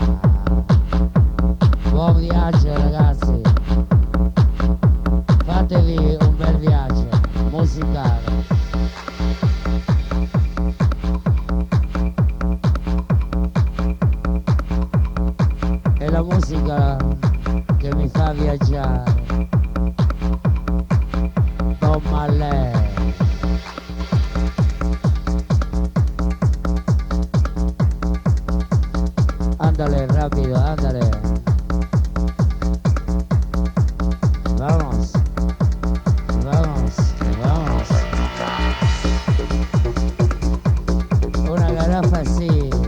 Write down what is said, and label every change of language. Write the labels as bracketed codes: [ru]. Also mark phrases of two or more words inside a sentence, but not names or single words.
[it] Buon viaggio ragazzi, fatevi un bel viaggio musicale. È la musica che mi fa viaggiare. Tom Malek. [es] Ándale, rápido, ándale. Vamos. Vamos, vamos. Una garrafa así.